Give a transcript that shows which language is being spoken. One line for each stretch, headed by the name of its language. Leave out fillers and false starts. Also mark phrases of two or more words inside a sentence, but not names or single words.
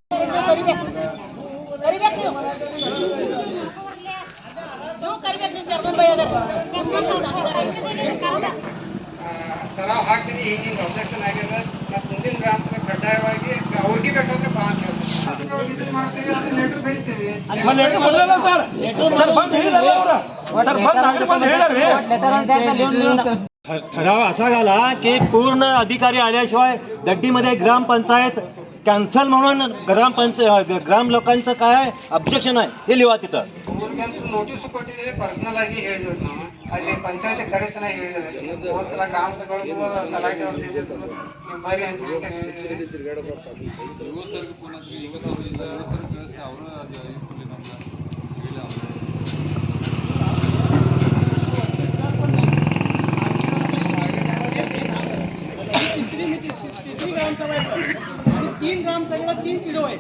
Kannada: ठराव ಹಾಕ್ತೀನಿ. ಈಗಿನ ಅಬ್ಜೆಕ್ಷನ್ ಆಗಿದೆ. ಮತ್ತು ಮುಂದಿನ ಗ್ರಾಮ ಸಭೆ ಕಡ್ಡಾಯವಾಗಿ ಅವ್ರಿಗೆ ಬೇಕಾದ್ರೆ ಬಾ ಅಂತ ಹೇಳ್ತೀವಿ. ಇದನ್ನ ಮಾಡ್ತೀವಿ, ಅದನ್ನ ಲೆಟರ್ ಬರೀತೀವಿ. ಸರ್ ಬಂದು ಹೇಳಿಲ್ಲ.
Marathi: ठराव असा झाला की पूर्ण अधिकारी आल्याशिवाय दड्डीमध्ये ग्रामपंचायत कॅन्सल म्हणून ग्राम लोकांचं काय ऑब्जेक्शन आहे ते लिहा तिथं.
Kannada: ಊರಿಗಂತೂ ನೋಟಿಸ್ ಕೊಟ್ಟಿದ್ದೀವಿ, ಪರ್ಸನಲ್ ಆಗಿ ಹೇಳಿದ್ವಿ ನಾವು. ಅಲ್ಲಿ ಪಂಚಾಯತಿ ಕರೆಸನ ಹೇಳಿದ್ವಿ. ಹೋದ್ಸಲ ಗ್ರಾಮ ಸಭೆಗಳಿಗೂ ತಲಾಟೆ ಅವ್ರದ್ದು ಇದ್ದಿದ್ದು ನೀವು ಬರ್ರಿ ಅಂತ
Marathi: तिसरी ग्रामसभा आहे आणि 3 ग्रामसभेला 3 पिढो आहे.